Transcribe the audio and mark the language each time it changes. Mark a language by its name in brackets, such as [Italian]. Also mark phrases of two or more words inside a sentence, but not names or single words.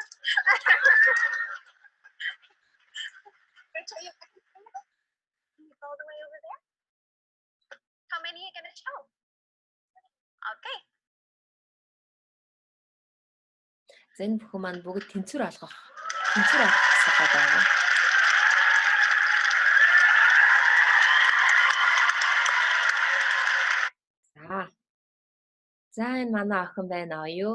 [English] Can you go all the way over there? How many are you going to show? Okay. [Mongolian] За энэ бүхэн маань бүгд тэнцвэр олгох хэрэгтэй байна. За энэ манай охин байна оюу.